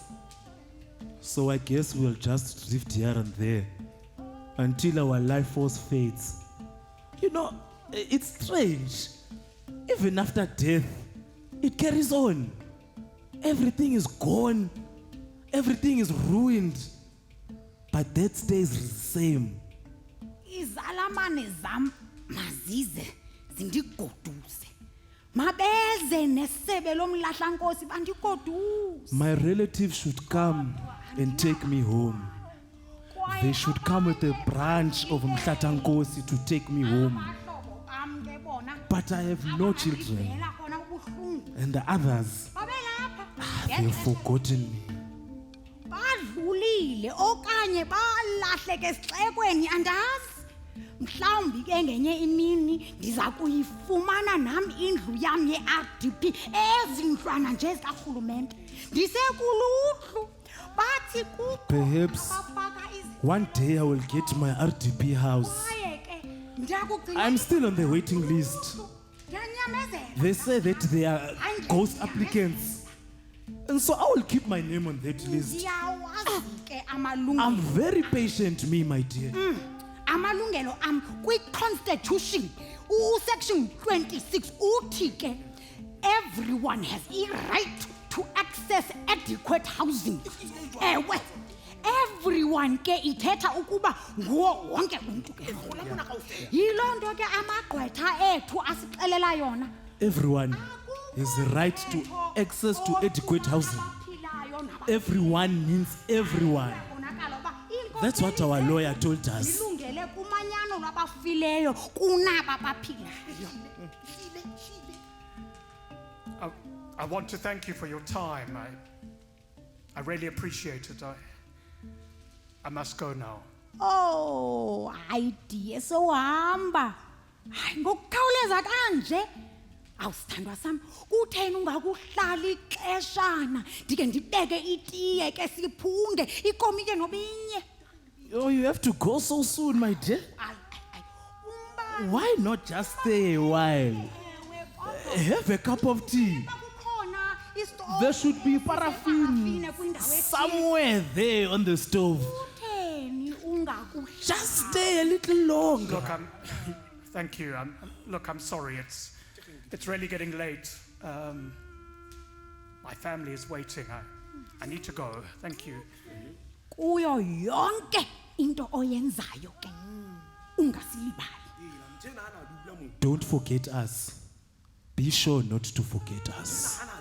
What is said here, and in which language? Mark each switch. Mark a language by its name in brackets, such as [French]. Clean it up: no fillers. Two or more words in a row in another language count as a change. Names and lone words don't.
[English] So I guess we'll just drift here and there until our life force fades. You know, it's strange. Even after death, it carries on. Everything is gone. Everything is ruined. But that stays the same. [Xhosa] Izalamane zam mazize zindigoduse. Mabeze nesebe lomlahlankosi bandigoduse. [English] My relatives should come and take me home. They should come with a branch of Mhlatankosi to take me home. But I have no children. And the others, they've forgotten me. [Xhosa] Badlulile okanye balahleke esixekweni andazi. Mhlawumbi ke ngenye imini ndiza kuyifumana nami indlu yami ye-RDP ezindlwana nje zikarhulumente. Ndisekuluhlu bathi kukho [English] Perhaps one day I will get my RDP house. I'm still on the waiting list. They say that they are ghost applicants. And so I will keep my name on that list. I'm very patient, me, my dear. [Xhosa] Amalungelo am kwi-Constitution, section 26, uthi ke, [English] everyone has a right to access adequate housing. [Xhosa] Ewe, everyone ke ithetha ukuba nguwo wonke umuntu ke. Yiloo nto ke amagqwetha ethu asixelela yona. [English] Everyone has the right to access to adequate housing. Everyone means everyone. That's what our lawyer told us. I want to thank you for your time. I really appreciate it. I must go now. [Xhosa] Oh, idea so hamba. Hayi ngokukhawuleza kanje. Awusithandwa sami, kutheni ungakuhlali ixeshana ndike ndibeke itiye ke siphunge ikomike nobinye. [English] Oh, you have to go so soon, my dear. Why not just stay a while? Have a cup of tea. There should be paraffin somewhere there on the stove. Just stay a little longer. Look, thank you. I'm sorry. It's really getting late. My family is waiting. I need to go. Thank you. [Xhosa] Kuyo yonke into oyenzayo ke ungasilibali. [English] Don't forget us. Be sure not to forget us.